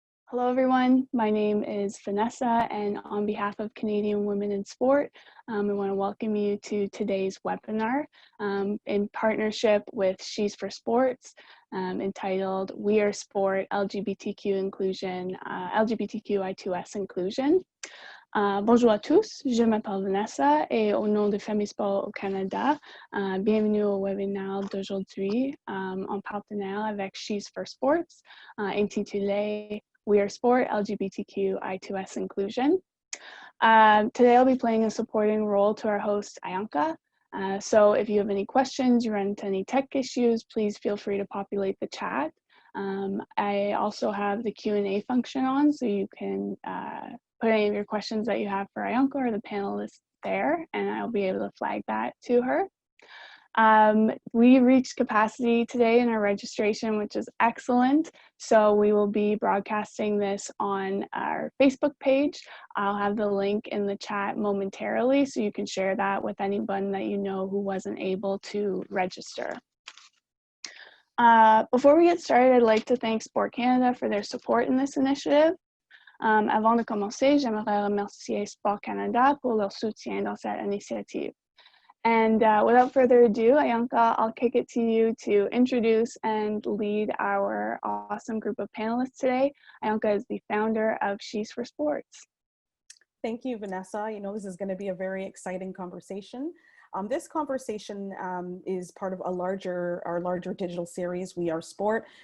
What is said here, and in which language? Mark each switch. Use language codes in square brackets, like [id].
[en] Hello everyone, my name is Vanessa, and on behalf of Canadian Women in Sport, I want to welcome you to today's webinar in partnership with She's for Sports, entitled We Are Sport, LGBTQ Inclusion, LGBTQI2S Inclusion. [fr] Bonjour à tous, je m'appelle Vanessa et au nom de Femmes Sport au Canada, bienvenue au webinaire d'aujourd'hui en partenariat avec She's for Sports, intitulé We Are Sport, LGBTQI2S Inclusion. [en] Today I'll be playing a supporting role to our host, Ainka. So if you have any questions, you run into any tech issues, please feel free to populate the chat. I also have the Q&A function on, so you can put any of your questions that you have for Ainka or the panelists there, and I'll be able to flag that to her. We reached capacity today in our registration, which is excellent. So we will be broadcasting this on our Facebook page. I'll have the link in the chat momentarily, so you can share that with anyone that you know who wasn't able to register. Before we get started, I'd like to thank Sport Canada for their support in this initiative. [fr] Avant de commencer, j'aimerais remercier Sport Canada pour leur soutien dans cette initiative. [en] And without further ado, Ainka, I'll kick it to you to introduce and lead our awesome group of panelists today. Ainka is the founder of She's for Sports. Thank you, Vanessa. You know, this is going to be a very exciting conversation. This conversation is part of our larger digital series, We Are Sport.